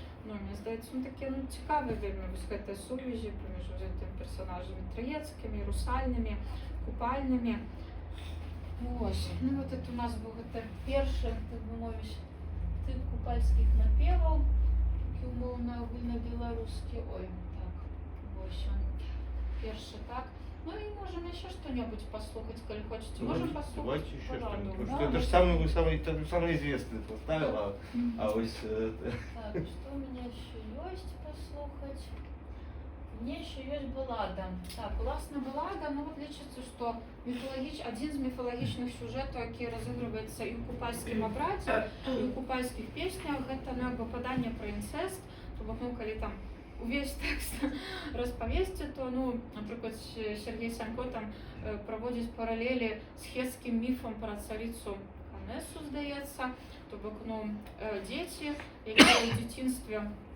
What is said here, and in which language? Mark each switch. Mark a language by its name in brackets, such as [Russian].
[Belarusian] Ну, мне здаецца, ну такі ну цікавы вельмі вось гэтыя сувязі паміж гэтымі персонажамі траецкімі, русальнымі, купальнымі. Ось. Ну вот это у нас быў гэта першы, так бы мовіць, тып купальскіх напеваў, які умоўна агульнабеларускі. Ой, так, вось он першы, так. [Russian] Ну и можем еще что-нибудь послушать, [Ukrainian] коли хочете. [Russian] Можем послушать. Давайте еще балладу. что-нибудь. Да, Это же самый известный поставила. А вот Так, что у меня еще есть послушать? Мне еще есть баллада. [Belarusian] Так, власна баллада, ну вот лічыцца, что один з міфалагічных сюжэтаў, які разыгрываецца і ў купальскім абрадзе, і ў купальскіх песнях, гэта ну, як бы паданне пра інцэст, то бок ну калі там увесь тэкст распавесці, то ну, напрыклад, Сергей Санько там праводзіць паралелі з хетскім міфам пра царицу Анесу, здаецца, то бок ну, дзеці, якія ў дзяцінстве